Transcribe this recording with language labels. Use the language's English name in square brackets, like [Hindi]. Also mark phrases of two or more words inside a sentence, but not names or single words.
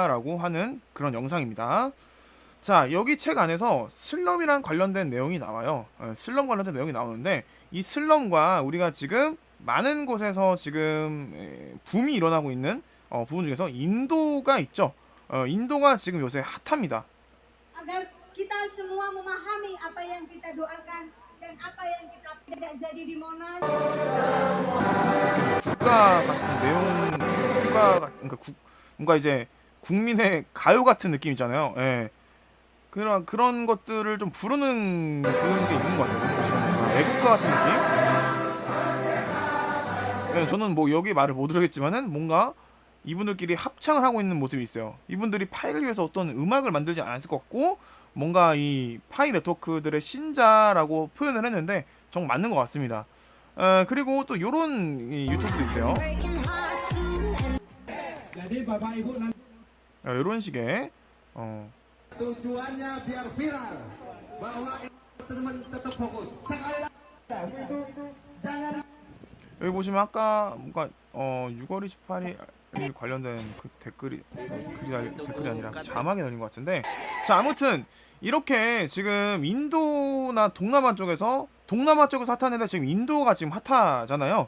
[Korean] 라고 하는 그런 영상입니다. 자, 여기 책 안에서 슬럼이랑 관련된 내용이 나와요. 슬럼 관련된 내용이 나오는데 이 슬럼과 우리가 지금 많은 곳에서 지금 붐이 일어나고 있는 부분 중에서 인도가 있죠. 인도가 지금 요새 핫합니다. [Indonesian] Agar kita semua memahami apa yang kita doakan dan apa yang kita tidak jadi di Monas. [Korean] 국가 같은 내용, 그러니까 뭔가 이제 국민의 가요 같은 느낌이잖아요. 예. 그런 것들을 좀 부르는 게 있는 것 같아요. 보시면 애국가 같은 느낌? 예, 저는 뭐 여기 말을 못 들었겠지만은 뭔가 이분들끼리 합창을 하고 있는 모습이 있어요. 이분들이 파이를 위해서 어떤 음악을 만들지 않았을 것 같고 뭔가 이 파이 네트워크들의 신자라고 표현을 했는데 정말 맞는 것 같습니다. 그리고 또 요런 유튜브도 있어요. 요런 식의 [Indonesian] Tujuannya biar viral bahwa teman-teman tetap fokus. Sekali lagi, jangan. [Korean] 여기 보시면 아까 뭔가 6월 28일 관련된 그 댓글이 아니라 자막이 달린 것 같은데 자 아무튼 이렇게 지금 인도나 동남아 쪽에서 핫한데 지금 인도가 지금 핫하잖아요.